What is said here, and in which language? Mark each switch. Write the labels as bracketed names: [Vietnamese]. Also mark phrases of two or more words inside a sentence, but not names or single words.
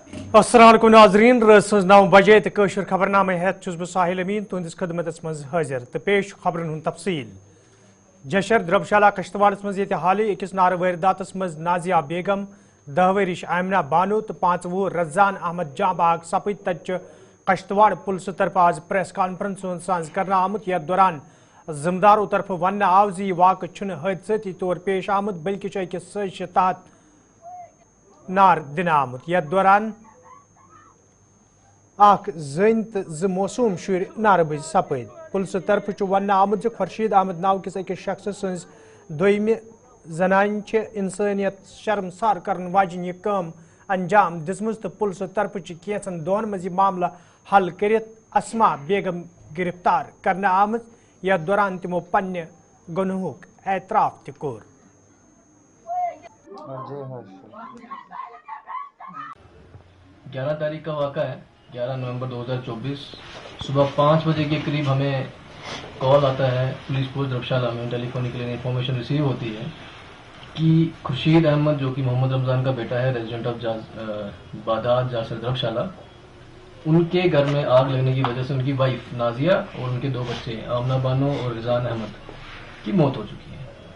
[Kashmiri] السلام علیکم ناظرین رات 9 بجے تو خبرنامہ ہیت چھس بہ ساحل امین تہندس خدمتس مز حاضر تو پیش خبرن ہند تفصیل جشر دربشالہ کشتواڑس مز یہ حالی اکس نار وارداتس مز نازیہ بیگم 10 ورش آمنہ بانو تو 5 وُہر رزان احمد جاں باغ سپد تچ کشتواڑ پولیس طرف آج پریس کانفرنس ساز کرنا آمت یتھ دوران ذمہ داروں طرف ون آو زِ یہ واقع چھنہ حادثاتی طور پیش آمت بلکہ چھ أکس سازشہ تحت نار دنہ آمت یتھ دوران اخ زن تو ز موسوم شر ناربز سپد پولیس طرف ون آمت خورشید احمد ناو کس أکس شخص سز دویمہ زنان انسانیت شرمسار کرن واجن یہ کام انجام دسمز تو پولیس طرف کینچن دہن مز یہ معاملہ حل کرت اسما بیگم گرفتار کرنا آمت یتھ دوران تمو پنہ گنہک اعتراف تہ کور [Urdu] 11 تاریخ کا واقعہ ہے 11 نومبر 2024 صبح 5 بجے کے قریب ہمیں کال آتا ہے پولیس پوسٹ دربشالہ میں [English] telephonically information receive [Urdu] ہوتی ہے کہ خورشید احمد جو کہ محمد رمضان کا بیٹا ہے [English] resident of [Urdu] بادات جاسر دربشالہ ان کے گھر میں آگ لگنے کی وجہ سے ان کی وائف نازیہ اور ان کے 2 بچے آمنہ بانو اور رضان احمد کی موت ہو چکی ہے.